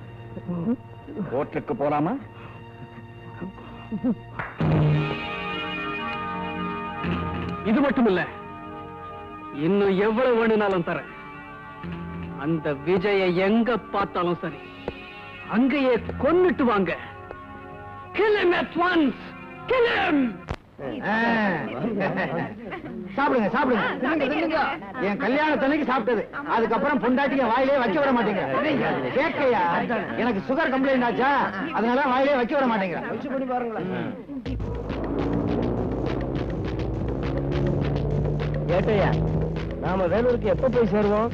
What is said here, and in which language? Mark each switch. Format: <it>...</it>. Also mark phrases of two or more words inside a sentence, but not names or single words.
<ta>கோர்ட்டுக்கு போலாமா? இது மட்டும் இல்ல, இன்னும் எவ்வளவு வேணும்னாலும் தரேன். அந்த விஜய எங்க பார்த்தாலும் சரி, அங்கேயே கொன்னுட்டு வாங்க.</ta> <en>Kill him at once! Kill him!</en> <ta>சாப்பிடுங்க சாப்பிடுங்க. என் கல்யாணத்தன்னைக்கு சாப்பிட்டது, அதுக்கப்புறம் பொண்டாட்டிங்க வாயிலே வைக்க விட மாட்டேங்க. கேட்கையா, எனக்கு</ta> <en>sugar complaint</en> <ta>ஆச்சா, அதனால வாயிலே வைக்க விட மாட்டேங்க. கேட்டையா, நாம வேலூருக்கு எப்ப போய் சேருவோம்?</ta>